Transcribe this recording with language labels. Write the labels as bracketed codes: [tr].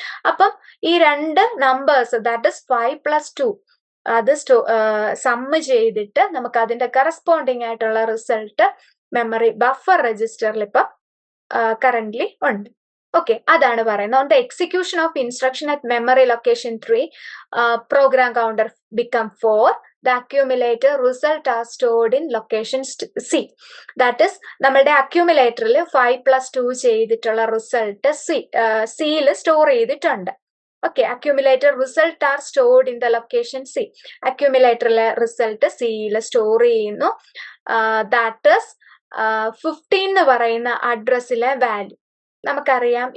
[ml] അപ്പം ഈ രണ്ട് നമ്പേഴ്സ് ദാറ്റ് ഇസ് 5+2 അത് സമ്മ് ചെയ്തിട്ട് നമുക്ക് അതിന്റെ കറസ്പോണ്ടിങ് ആയിട്ടുള്ള റിസൾട്ട് മെമ്മറി ബഫർ രജിസ്റ്ററിൽ ഇപ്പം കറന്റ്ലി ഉണ്ട്. [en] okay, [ml] അതാണ് പറയുന്നത്. [en] On the execution of instruction at memory location 3 program counter become 4. The accumulator result are stored in location C. [ml] That is, നമ്മളുടെ അക്യൂമുലേറ്ററിൽ 5+2 ചെയ്തിട്ടുള്ള റിസൾട്ട് സിയിൽ സ്റ്റോർ ചെയ്തിട്ടുണ്ട്. [en] Okay, accumulator result are stored in the location C. [ml] അക്യൂമുലേറ്ററിലെ result സിയിൽ store ചെയ്യുന്നു. That is 15 എന്ന് പറയുന്ന അഡ്രസ്സിലെ value നമുക്കറിയാം.